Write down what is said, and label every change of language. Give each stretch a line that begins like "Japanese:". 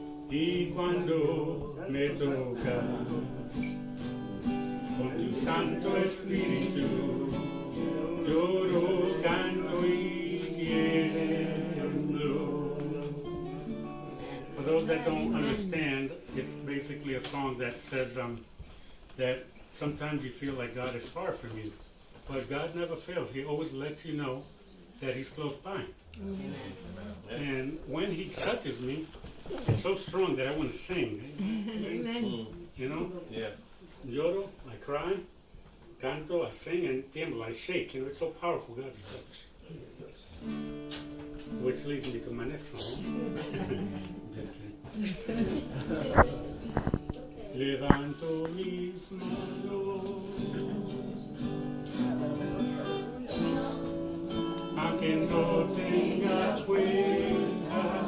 Spanish: Y cuando me tocas con tu Santo Espíritu, lloro, canto y tiemblo.
English: For those that don't understand, it's basically a song that says that sometimes you feel like God is far from you, but God never fails. He always lets you know that He's close by. And when He touches me, it's so strong that I want to sing. Amen. You know? Yeah.
Spanish: Lloro,
English: I cry,
Spanish: canto,
English: I sing, and
Spanish: tiemblo,
English: I shake. You know, it's so powerful, God's touch. Which leads me to my next song. Just kidding.
Spanish: Levanto mis manos, aunque no tenga fuerza.